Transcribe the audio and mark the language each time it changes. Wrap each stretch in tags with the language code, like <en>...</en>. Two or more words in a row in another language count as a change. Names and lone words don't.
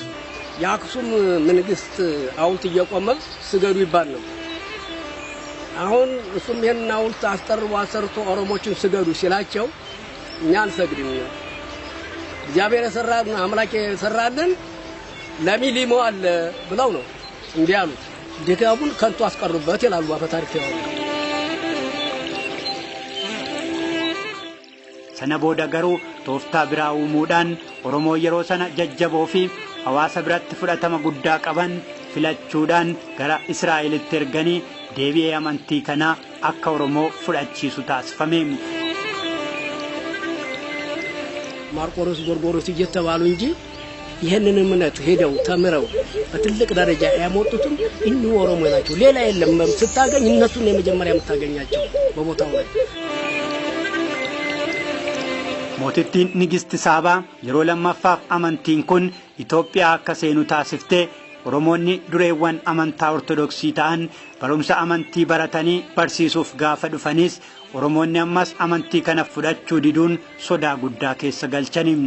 <am>የአክሱም መንግስት ሐውልት እየቆመ ስገዱ ይባል ነው። አሁን እሱም ይሄን ሐውልት አስጠርቦ አሰርቶ ኦሮሞችን ስገዱ ሲላቸው እኛ አንሰግድም፣ እግዚአብሔር የሰራልን አምላክ የሰራልን ለሚሊሞ አለ ብለው ነው እንዲህ ያሉት። ድጋሙን ከንቱ አስቀሩበት ይላሉ በታሪክ ያወሩ።</am> <om>sana booda garuu tooftaa biraa uumuudhaan Oromoo yeroo sana jajjaboo fi hawaasa biratti fudhatama guddaa qaban filachuudhaan gara Israa'elitti erganii deebi'ee amantii kana akka Oromoo fudhachiisu taasifame.</om> <am>ማርቆስ ጎርጎሮስ እየተባሉ እንጂ ይሄንን እምነት ሄደው ተምረው በትልቅ ደረጃ ያመጡትም እኚሁ ኦሮሞ ናቸው። ሌላ የለም። ስታገኝ እነሱን የመጀመሪያ የምታገኛቸው በቦታው ላይ</am> <om>Mootittiin Nigisti Saabaa yeroo lammaffaaf amantiin kun Itoophiyaa akka seenu taasiftee Oromoonni dureewwan amantaa Ortodoksii ta'an barumsa amantii baratanii barsiisuuf gaafa dhufanis Oromoonni ammas amantii kana fudhachuu diduun sodaa guddaa keessa galchanii.</om>